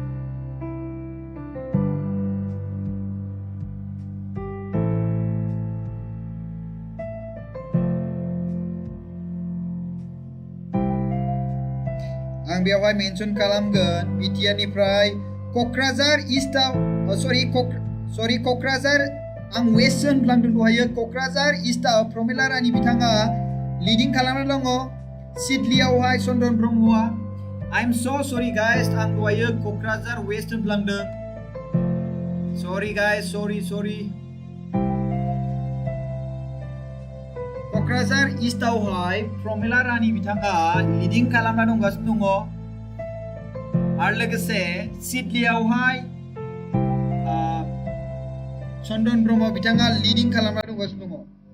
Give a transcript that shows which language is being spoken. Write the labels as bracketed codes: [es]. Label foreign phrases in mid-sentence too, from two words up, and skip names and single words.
[brx] आं बेवहाय मेंशन खालामगोन BTR निफ्राय कक्राझार ईस्टआव सरि कक्राझार आं वेस्ट होनफ्लांदों दहायो कक्राझार ईस्टआव प्रमिला रानी बिथाङा लिडिं खालामनानै दङ सिडलियावहाय चन्द्रन ब्रह्मआ [en] I am so sorry guys [brx] आं दहायो कक्राझार वेस्ट होनफ्लांदों [en] sorry guys sorry [brx] कक्राझार ईस्टआवहाय प्रमिला रानी बिथाङा लिडिं खालामना दंगासिनो दङ आरो लोगोसे सिडलियावहाय चन्द्रन ब्रह्म बिथाङा लिडिं खालामना दंगासिनो दङ